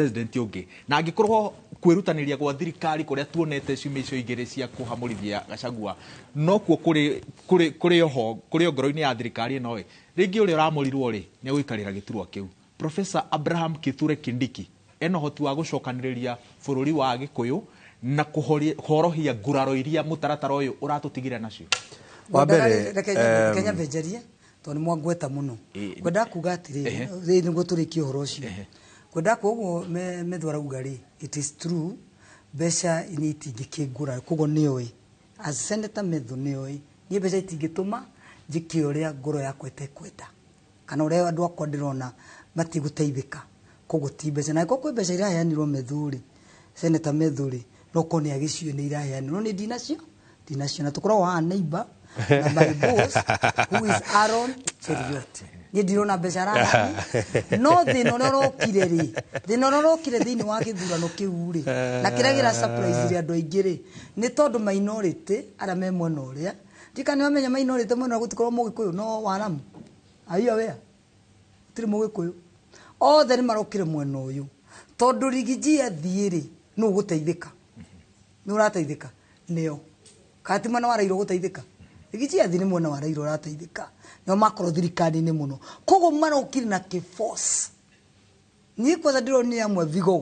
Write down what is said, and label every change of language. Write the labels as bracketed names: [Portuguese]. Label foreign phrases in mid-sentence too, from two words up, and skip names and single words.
[Kikuyu] president ũngĩ na angĩkorwo kwĩrutanĩria gwa thirikari kũrĩa tuonete ciumia icio igĩrĩ cia kũhamũrithia Gachagua no kuo kũrĩ oho kũrĩ ngoro-inĩ ya thirikari ĩno rĩngĩ ũrĩa ũramũrirwo rĩ nĩ gũikarĩra gĩturwa kĩu Professor Abraham Kithure Kindiki ena hoti wa gũcokanĩrĩria bũrũri wa Gĩkũyũ na kũhorohia nguraro iria mũtaratara ũyũ ũratũtigire nacio wa mbere Kenya venjerie tondũ mwangweta mũno kwenda kuga atĩrĩrĩ nĩguo tũrĩkie ũhoro ũcio kwenda koguo Methu arauga rĩ [English] it is true [Kikuyu] mbeca nĩ itingĩkĩngura koguo nĩoĩ as Senator Methu nĩoĩ niĩ mbeca itingĩtũma njĩke ũrĩa ngoro yakwa ĩtekwenda kana ũrĩa andũ akwa ndĩrona matigũteithĩka koguo ti mbeca na kwĩ mbeca iraheanirwo Methu rĩ Senator Methu rĩ no ko nĩ agĩcio nĩ iraheanirwo nĩ ndinacio na tũkoragwo haha neighbor na [English] my boss who is [Kikuyu] Aaron Cheriot niĩ ndirona mbeca arahani no thĩna ũrĩa ũrokire rĩ thĩna ũrĩa ũrokire thĩinĩ wa gĩthurano kĩu rĩ na kĩrĩa gĩra surprise andũ aingĩ rĩ nĩ tondũ minority arĩa me mwena ũrĩa tika nĩ wamenya mainorĩte mwena gũtikorwo mũgĩkũyũ no waramu aiya wea tiri mũgĩkũyũ othe nĩ marokire mwena ũyũ tondũ Rigiji athiĩ-rĩ nũ gũteithĩka nĩ ũrateithĩka nĩo kati mwena wa Raila gũteithĩka Rigiji athiĩ nĩ mwena wa Raila ũrateithĩka nĩo makorwo thirikari-inĩ mũno koguo marokire na kĩ-force niĩ kwanza ndĩronire amwe vigo